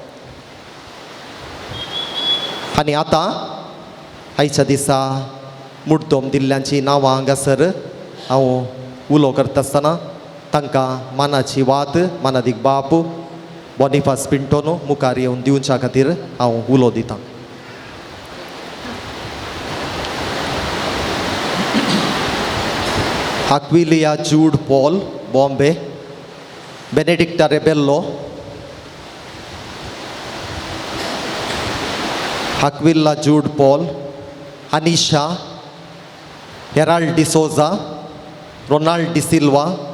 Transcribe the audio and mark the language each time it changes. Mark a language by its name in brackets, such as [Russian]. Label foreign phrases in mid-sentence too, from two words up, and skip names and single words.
[Konkani] आनी आतां आयच्या दिसा मुर्तोम दिल्ल्यांची नांवां हांगासर हांव उलो करता आसतना तांकां मानाची वात मानादीक बाप बॉनिफास पिंटोन मुखार येवन दिवच्या खातीर हांव उलो दितां. Aquilia Jude Paul, Bombay, Benedicta Rebello, Aquila Jude Paul, Anisha, Herald de Souza, Ronald de Silva,